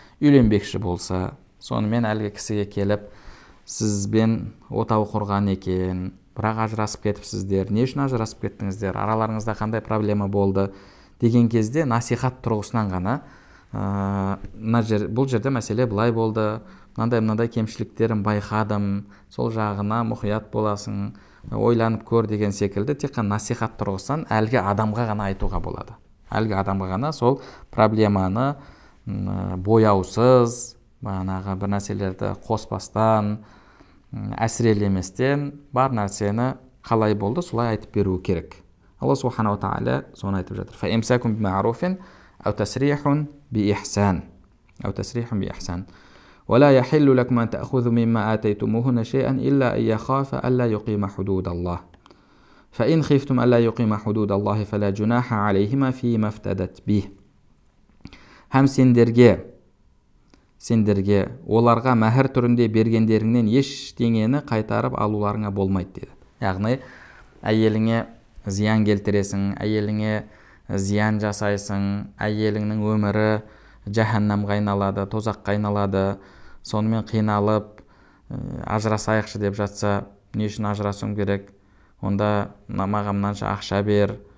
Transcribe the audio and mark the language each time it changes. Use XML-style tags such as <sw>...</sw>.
<kk>үйленбекші болса, сонымен әлгі кісіге келіп, сізбен отау құрған екен, бірақ ажырасып кетіпсіздер, не үшін ажырасып кеттіңіздер, араларыңызда қандай проблема болды деген кезде насихат тұрғысынан ғана бұл жерде мәселе былай болды, мынандай кемшіліктерін байқадым, сол жағына мұқият боласың, ойланып көр деген секілді тек қана насихат тұрғысынан әлгі адамға ғана айтуға болады. Әлгі адамға ғана сол проблеманы бояусыз, бір нәрселерді қоспастан, әсірелеместен бар нәрсені қалай болды солай айтып беру керек. Алла субханаху тағала соны айтып жатыр.</kk> <ar>فَإِمْسَاكُمْ بِمَعْرُوفٍ أَوْ تَسْرِيحٌ بِإِحْسَانٍ ولا يحل لكم أن تأخذوا مما آتيتموهن شيئا إلا أن يخاف ألا يقيم حدود الله فإن خفتم ألا يقيم حدود الله فلا جناح عليهما فيما افتدت به.</ar> <kk>Һәм сендерге оларға мәһір түрінде бергендеріңнен ештеңені қайтарып алуларыңа болмайды деді. Яғни әйеліңе зиян келтіресің, әйеліңе зиян жасайсың, әйеліңнің өмірі жаһаннамға айналады, тозаққа айналады, сонымен қиналып ажырасайықшы деп жатса, не үшін ажырасуым керек, онда маған мынанша ақша бер</kk>